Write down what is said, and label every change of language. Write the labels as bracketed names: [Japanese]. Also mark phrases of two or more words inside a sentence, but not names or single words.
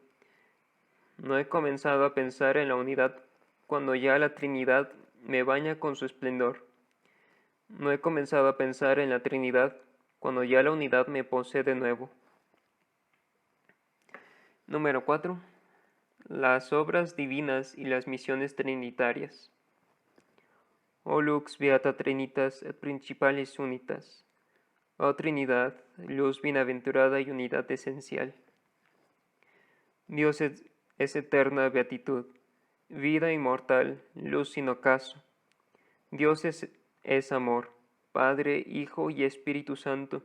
[Spanish] No he comenzado a pensar en la unidad cuando ya la Trinidad me baña con su esplendor. No he comenzado a pensar en la Trinidad cuando ya la unidad me posee de nuevo. Número 4. Las obras divinas y las misiones trinitarias. [Latin] O lux beata trinitas et principales unitas. [Spanish] Oh Trinidad, luz bienaventurada y unidad esencial. Dios es eterna beatitud, vida inmortal, luz sin ocaso. Dios es amor, Padre, Hijo y Espíritu Santo.